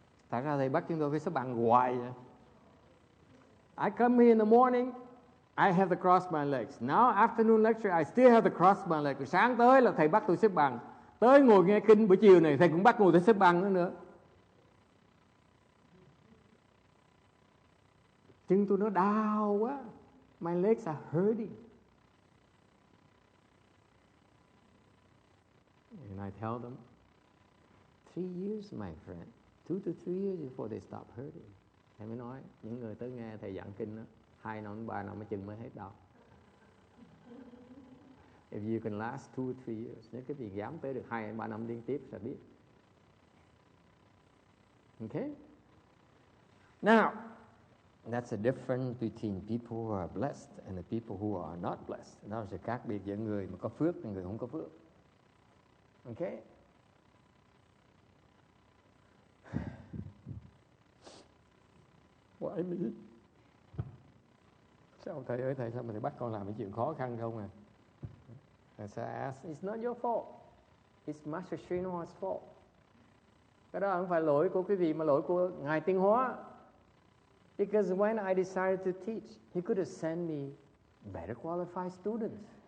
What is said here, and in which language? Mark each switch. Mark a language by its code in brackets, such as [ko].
[vi] Tại sao thầy bắt chúng tôi phải xếp bằng hoài vậy? [en] I come here in the morning, I have to cross my legs. Now afternoon lecture, I still have to cross my legs. [vi] Sáng tới là thầy bắt tôi xếp bằng. Tới ngồi nghe kinh buổi chiều này, thầy cũng bắt ngồi tôi xếp bằng nữa. Chân tôi nó đau quá. [en] My legs are hurting. And I tell them, 3 years, my friend. 2 to 3 years before they stop hurting. [vi] Thầy mới nói, những người tới nghe thầy giảng kinh đó, 2 năm, 3 năm chừng mới hết đau. [en] If you can last 2 or 3 years, [vi] nếu cái gì dám tới được 2 3 năm liên tiếp sẽ biết. [en] Okay? Now, that's the difference between people who are blessed and the people who are not blessed. [vi] Đó là sự khác biệt giữa người mà có phước và người không có phước. Okay? [en] Why me? [vi] Sao thầy ơi, thầy sao mà thầy bắt con làm cái chuyện khó khăn không à? [en] And so I asked, it's not your fault. It's Master Srinath's fault. [vi] Cái đó không phải lỗi của quý vị mà lỗi của Ngài Tiến Hóa. [en] Because when I decided to teach, he could have sent me better qualified students.